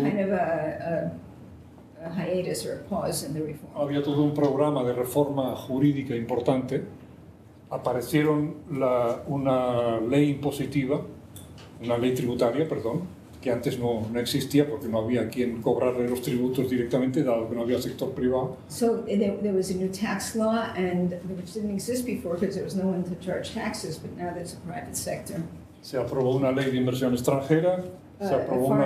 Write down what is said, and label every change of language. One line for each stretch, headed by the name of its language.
English: kind of a hiatus or a pause in the reform.
Spanish: había todo un programa de reforma jurídica importante. Aparecieron una ley impositiva, una ley tributaria, perdón, que antes no existía porque no había quien cobrarle los tributos directamente, dado que no había sector privado.
English: So there was a new tax law, and which didn't exist before because there was no one to charge taxes, but now there's a private sector.
Spanish: Se aprobó una ley de inversión extranjera, se aprobó una